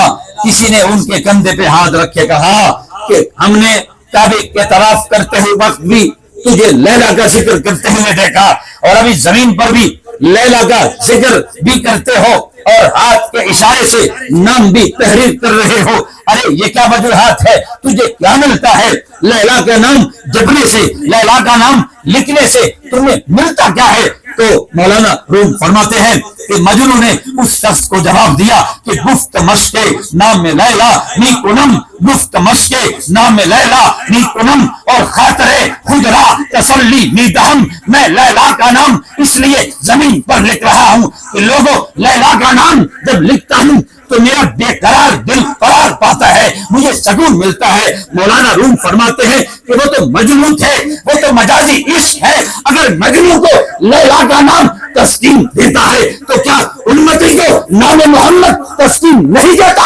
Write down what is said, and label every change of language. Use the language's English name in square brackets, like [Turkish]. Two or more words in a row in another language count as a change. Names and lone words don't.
[Urdu] کسی نے ان کے کندھے پہ ہاتھ رکھ کے کہا کہ ہم نے کعبے کے طواف کرتے ہوئے وقت بھی تجھے لیلا کا ذکر کرتے ہوئے دیکھا، اور ابھی زمین پر بھی لیلا کا ذکر بھی کرتے ہو اور ہاتھ کے اشارے سے نام بھی تحریر کر رہے ہو، ارے یہ کیا وجوہات ہے؟ تجھے کیا ملتا ہے؟ لیلا کا نام جپنے سے، لیلا کا نام لکھنے سے تمہیں ملتا کیا ہے؟ تو مولانا روم فرماتے ہیں کہ مجنو نے اس شخص کو جواب دیا کہ [Persian] گفت مشق نام لیلا نی کنم، گفت مشق نام لیلا نی کنم، [Urdu] اور [Persian] خاطر خود را تسلی نی دہم، [Urdu] میں لیلا کا نام اس لیے زمین پر لکھ رہا ہوں کہ لوگوں لیلا کا نام جب لکھتا ہوں تو میرا بے قرار دل قرار پاتا ہے، مجھے سکون ملتا ہے۔ مولانا روم فرماتے ہیں کہ وہ تو مجنون تھے، وہ تو مجازی عشق ہے، اگر مجنون کو لیلا کا نام تسکین دیتا ہے تو کیا امتی کو نام محمد تسکین نہیں دیتا؟